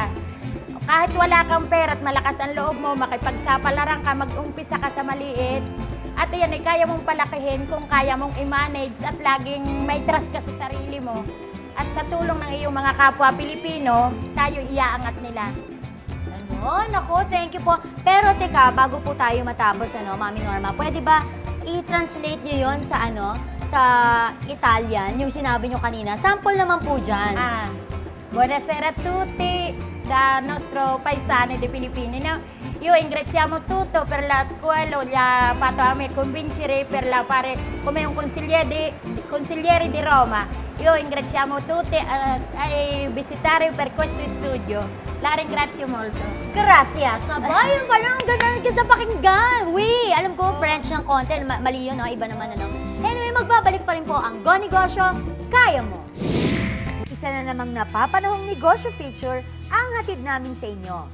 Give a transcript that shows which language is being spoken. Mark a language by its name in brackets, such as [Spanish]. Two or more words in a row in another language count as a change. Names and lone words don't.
[Filipino] Kahit wala kang pera at malakas ang loob mo, makipagsapalaran ka, mag-umpisa ka sa maliit. At yan ay kaya mong palakihin kung kaya mong i-manage at laging may trust ka sa sarili mo. At sa tulong ng iyong mga kapwa Pilipino, tayo iaangat nila. Nako, [English] thank you po. [Filipino] Pero teka, bago po tayo matapos, Mami Norma, pwede ba i-translate nyo yon sa sa Italian, yung sinabi nyo kanina. Sample naman po dyan. [Italian] Buonasera a tutti da nostro paesani di Filippini. No? Io ringraziamo tutto per quello gli ha fatto a me convincere per la fare come un consigliere di Roma. Io ringraziamo tutti a visitare per questo studio. La ringrazio molto. [Spanish] Gracias! [Filipino] Aba, yung pala, ang ganda pakinggan. Alam ko, French ng konti. Mali yun, no? Iba naman, ano? Anyway, magbabalik pa rin po ang Go Negosyo, Kaya Mo. Isa na namang napapanahong negosyo feature ang hatid namin sa inyo.